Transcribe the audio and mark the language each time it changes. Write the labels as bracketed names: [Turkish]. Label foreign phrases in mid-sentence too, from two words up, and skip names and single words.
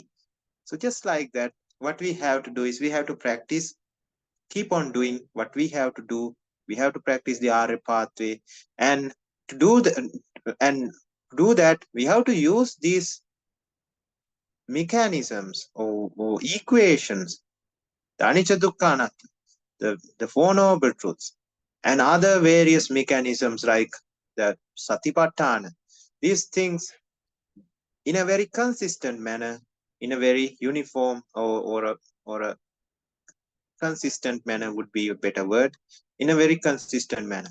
[English] So just like that, what we have to do is we have to practice, keep on doing what we have to do. We have to practice the Arya pathway, and to do that, we have to use these mechanisms or equations, the [Pali] anicca dukkha anatta, [English] the 4 noble truths, and other various mechanisms like the satipatthana. These things in a very consistent manner, in a very uniform or a consistent manner would be a better word, in a very consistent manner.